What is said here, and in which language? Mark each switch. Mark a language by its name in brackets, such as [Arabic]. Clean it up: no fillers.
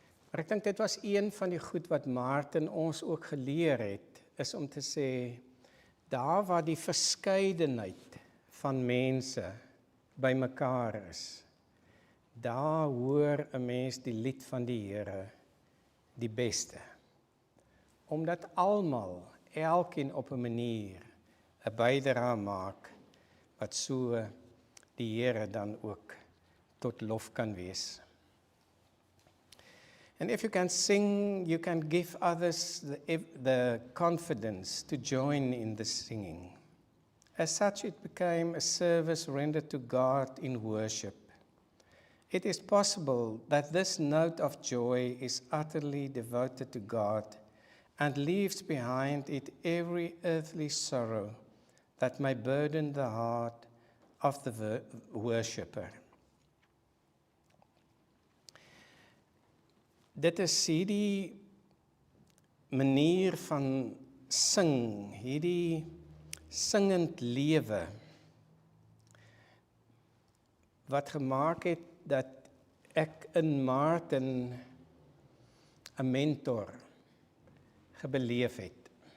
[Afrikaans] Maar ek dink dit was een van die goed wat Martin ons ook geleer het, is om te sê, daar waar die verskeidenheid van mense bymekaar is, daar hoor 'n mens die lied van die Here die beste. Omdat almal, elkeen op 'n manier, 'n bydrae maak, wat so die Here dan ook tot lof kan wees. [English] And if you can sing, you can give others the confidence to join in the singing. As such, it became a service rendered to God in worship. It is possible that this note of joy is utterly devoted to God and leaves behind it every earthly sorrow that may burden the heart of the worshipper. [Afrikaans] Dit is hierdie manier van sing, hierdie singend lewe, wat gemaak het dat ek in Martin 'n mentor gebeleef het.